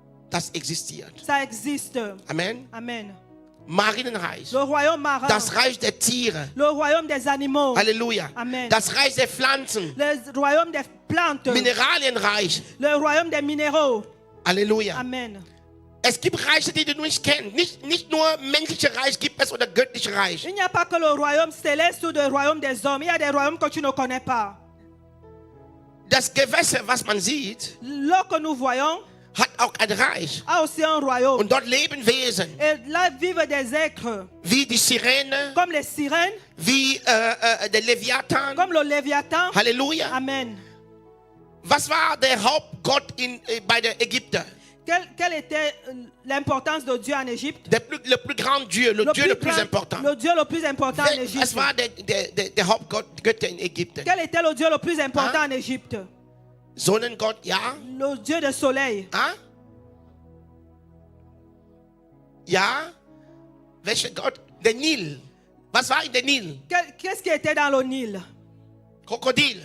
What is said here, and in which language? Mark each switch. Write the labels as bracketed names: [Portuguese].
[German] das existiert. [French] Ça existe. Amen. Amen. [German] Marinenreich, [French] Le royaume marin. [German] das Reich der Tiere. [French] Le royaume des animaux. Halleluja. Amen. [German] Das Reich der Pflanzen, [French] Le royaume des plantes. [German] Mineralienreich. [French] Le royaume des minéraux. Halleluja. Amen. [German] Es gibt Reiche, die du nicht kennst. Nicht nur menschliche Reich gibt es oder göttliche Reich. [French] Il n'y a pas que le royaume céleste ou le royaume des hommes. Il y a des royaumes que tu ne connais pas. [German] Das Gewässer, was man sieht, [French] L'eau que nous voyons [German] hat auch ein Reich. [French] a aussi un royaume. [German] Und dort leben Wesen, [French] Et là vivent des êtres [German] wie die Sirene, [French] comme les sirènes, [German] wie der Leviathan. [French] comme le léviathan. Halleluja. Amen. [German] Was war der Hauptgott bei der Ägypter? [French] Quelle était l'importance de Dieu en Égypte? Le plus grand Dieu, le Dieu le plus important. Le Dieu le plus important en Égypte. [German] Was war der Hauptgott Götter in Ägypten? [French] Quel était le Dieu le plus important en Égypte? [German] Sonnengott, ja. [French] Le Dieu du soleil. Ah? [German] Ja. Welcher Gott? Der Nil. Was war in der Nil? [French] Qu'est-ce qui était dans le Nil? [German] Krokodil.